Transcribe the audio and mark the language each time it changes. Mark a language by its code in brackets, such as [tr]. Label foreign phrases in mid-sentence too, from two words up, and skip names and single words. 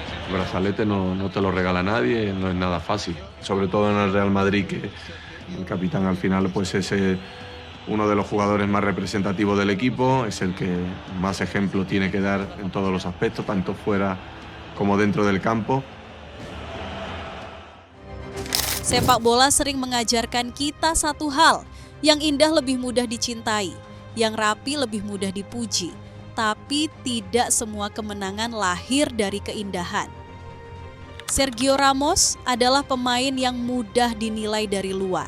[es] brazalete no te lo regala nadie, no es nada fácil. Sobre todo en el Real Madrid, que el capitán al final pues es uno de los jugadores más representativos del equipo, es el que más ejemplo tiene que dar en todos los aspectos, tanto fuera como dentro del campo. [id] Sepak bola sering mengajarkan kita satu hal, yang indah lebih mudah dicintai, yang rapi lebih mudah dipuji, tapi tidak semua kemenangan lahir dari keindahan. Sergio Ramos adalah pemain yang mudah dinilai dari luar.